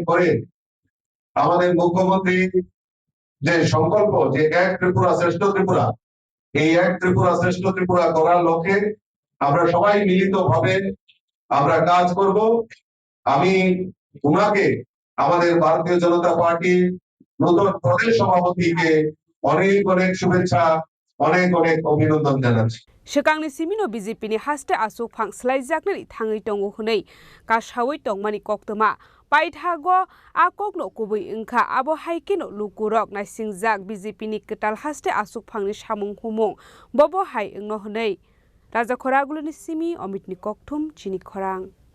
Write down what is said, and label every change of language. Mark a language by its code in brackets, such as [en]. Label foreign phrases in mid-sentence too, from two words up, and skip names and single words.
[bn] করে আমাদের মুখ্যমন্ত্রী যে সংকল্প যে এক ত্রিপুরা শ্রেষ্ঠ ত্রিপুরা এই এক ত্রিপুরা শ্রেষ্ঠ ত্রিপুরা করার লক্ষ্যে আমরা সবাই মিলিতভাবে আমরা কাজ করব আমি উনাকে আমাদের ভারতীয় জনতা পার্টির নতুন প্রদেশ সভাপতিকে অনেক অনেক শুভেচ্ছা অনেক অনেক অভিনন্দন জানাচ্ছি [trp] Shekangni simino BJP ni haste asuk phang slaijaknani thangai tongo hunei ka shawai tongmani koktoma paithago akokno kubui ingkha abo haikeno lukurok naisingjak BJP ni ketal haste asuk phangni samung humung bobo hai ingno hunei Raja Khoraguluni simi Omitni kokthum chini khorang